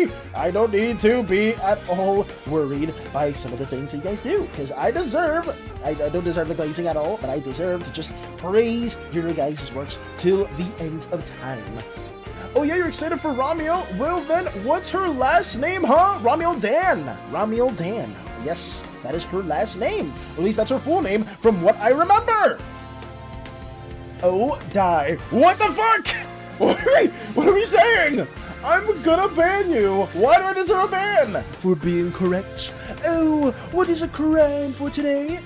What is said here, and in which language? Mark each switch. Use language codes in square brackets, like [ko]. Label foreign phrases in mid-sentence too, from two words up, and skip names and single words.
[en] I don't need to be at all worried by some of the things that you guys do, because I don't deserve the glazing at all, but I deserve to just praise your guys' works till the end of time. Oh yeah, you're excited for Ramiel? Well then, what's her last name, huh? Ramiel Dan. Ramiel Dan. Yes, that is her last name. At least that's her full name, from what I remember. Oh, die. What the fuck? What are we saying? I'm gonna ban you. Why do I deserve a ban? For being correct. Oh, what is a crime for today?